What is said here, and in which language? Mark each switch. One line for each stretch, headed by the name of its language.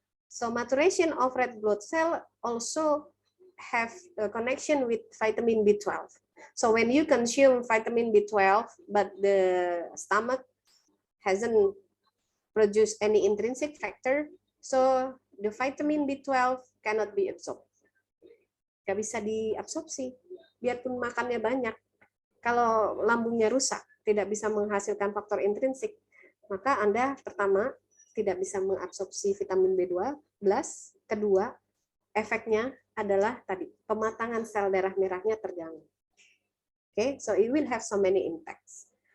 English: So maturation of red blood cell also have a connection with vitamin B12. So when you consume vitamin B12, but the stomach hasn't produced any intrinsic factor, so the vitamin B12 cannot be absorbed.
Indonesian: Nggak bisa diabsorpsi, biarpun makannya banyak. Kalau lambungnya rusak, tidak bisa menghasilkan faktor intrinsik, maka Anda pertama tidak bisa mengabsorpsi vitamin B12, kedua efeknya adalah tadi pematangan sel darah merahnya terganggu.
English: Okay, so it will have so many impacts.